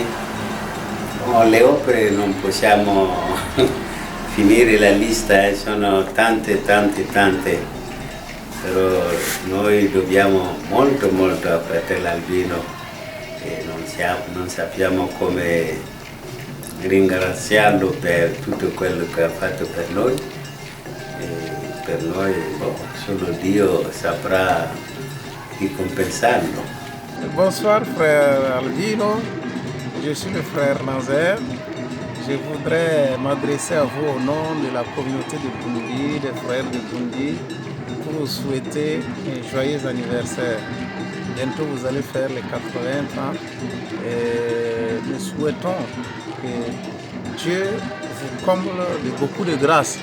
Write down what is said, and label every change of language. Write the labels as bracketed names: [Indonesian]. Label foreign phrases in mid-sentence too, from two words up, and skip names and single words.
[Italian] Le opere non possiamo finire la lista, sono tante, però noi dobbiamo molto a fratello Albino e non sappiamo come ringraziarlo per tutto quello che ha fatto per noi. E per noi solo Dio saprà ricompensarlo. [French] Bonsoir frère Albino, je suis le frère Nazer. Je voudrais m'adresser à vous au nom de la communauté de Bundi, des frères de Bundi, pour vous souhaiter un joyeux anniversaire. Bientôt vous allez faire les 80 ans et nous souhaitons que Dieu vous comble de beaucoup de grâce.